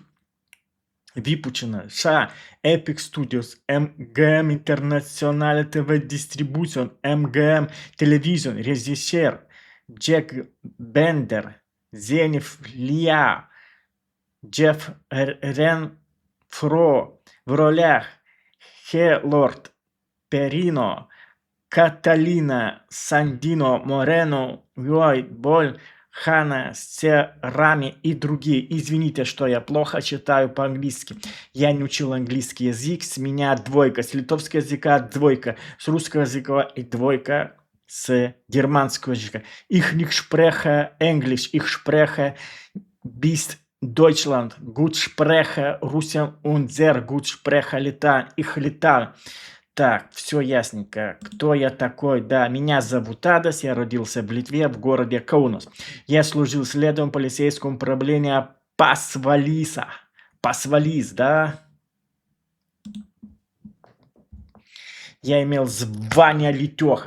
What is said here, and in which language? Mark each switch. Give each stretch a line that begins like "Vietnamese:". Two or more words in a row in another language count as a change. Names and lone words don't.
Russian: Выпущено США, Epic Studios, MGM International TV Distribution, MGM Television, режиссер Джек Бендер, Зениф Лиа, Джефф Ренфро в ролях Хелорд Перино, Каталина Сандино Морено, Ллойд Боль, Хана Серами и другие. Извините, что я плохо читаю по-английски. Я не учил английский язык, с меня двойка, с литовского языка двойка, с русского языка и двойка с германского языка.
German: Ich nicht spreche Englisch, ich spreche bis Deutschland, gut spreche Russian und sehr gut spreche Latein, ich летаю.
Russian: Так, все ясненько. Кто я такой? Да, меня зовут Адас, я родился в Литве, в городе Каунас. Я служил следователем полицейского управления Пасвалиса. Пасвалис, да? Я имел звание Летеха.